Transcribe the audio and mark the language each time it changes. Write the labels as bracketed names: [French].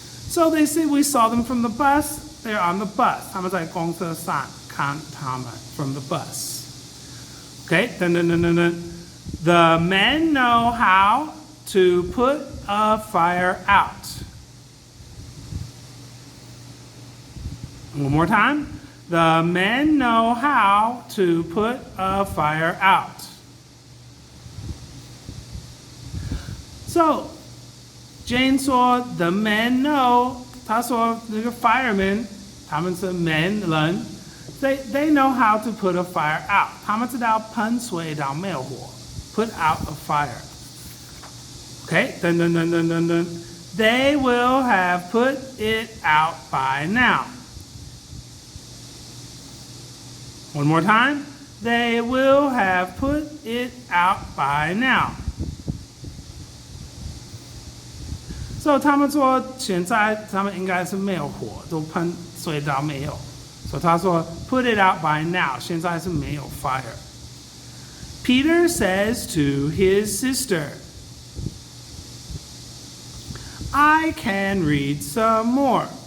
[English] So they say we saw them from the bus. They're on the bus. [Chinese] 他们在公车上看他们 [English] from the bus. Okay, dun, dun, dun, dun, dun. The men know how to put a fire out. One more time. The men know how to put a fire out. So, Jane 说 the men know, [Chinese] 她说那个 [English] firemen, [Chinese] 他们是 [English] men 人 they know how to put a fire out. [Chinese] 他们知道喷水让灭火 [English] put out a fire. Okay, dun, dun, dun, dun, dun, dun. They will have put it out by now. One more time. They will have put it out by now. [Chinese] So 他们说现在他们应该是没有火，都喷水到没有。 So 他说 [English] put it out by now， [Chinese] 现在是没有 fire. [English] Peter says to his sister, "I can read some more."